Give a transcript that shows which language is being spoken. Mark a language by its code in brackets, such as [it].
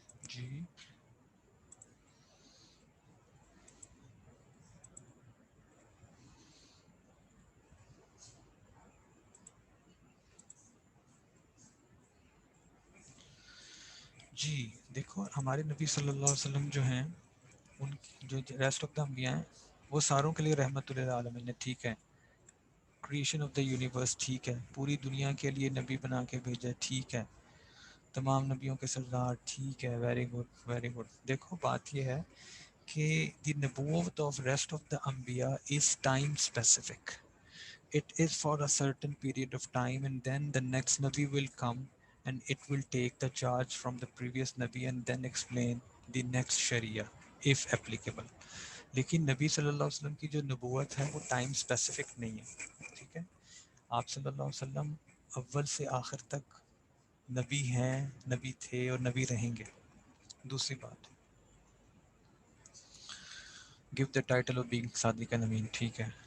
[hi] जी जी देखो, हमारे नबी सल्लल्लाहु अलैहि वसल्लम जो हैं, उन जो रेस्ट ऑफ द अम्बिया हैं, वो सारों के लिए रहमतुल लिल आलमीन है, ठीक है. [en] creation of the universe, [hi] ठीक है. पूरी दुनिया के लिए नबी बना के भेजा, ठीक है. तमाम नबियों के सरदार, ठीक है. [en] Very good, very good. [hi] देखो बात ये है कि [en] the nubuwwat of rest of the anbiya is time specific. It is for a certain period of time, and then the next nabi will come and it will take the charge from the previous nabi and then explain the next sharia if applicable. [hi] लेकिन नबी सल्लल्लाहु अलैहि वसल्लम की जो नबूवत है वो time specific नहीं है, ठीक है. आप सल्लल्लाहु अलैहि वसल्लम अव्वल से आखिर तक नबी हैं, नबी थे और नबी रहेंगे. दूसरी बात, [en] give the title of being [hi] Sadiq and अमीन, ठीक है.